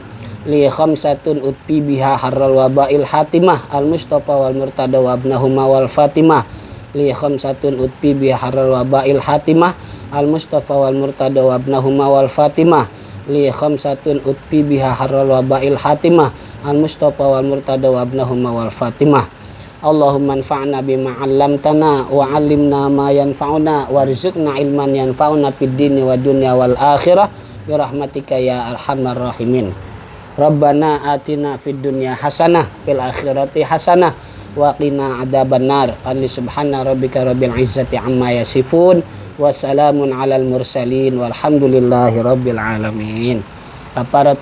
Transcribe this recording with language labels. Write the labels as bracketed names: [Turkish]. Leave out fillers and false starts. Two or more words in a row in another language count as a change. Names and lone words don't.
[Arabic] لي خمسة أطفي بها حر الوباء الحاطمة المصطفى والمرتضى وابناهما والفاطمة. لي خمسة أطفي بها حر الوباء الحاطمة المصطفى والمرتضى وابناهما والفاطمة. لي خمسة أطفي بها حر الوباء الحاطمة المصطفى والمرتضى وابناهما والفاطمة. اللهم انفعنا بما علمتنا وعلمنا ما ينفعنا وارزقنا علما ينفعنا في الدين والدنيا والآخرة برحمتك يا أرحم الراحمين. ربنا آتنا في الدنيا حسنة في الآخرة حسنة وقنا عذاب النار. سبحان ربك رب العزة عما يصفون وسلام على المرسلين والحمد لله رب العالمين.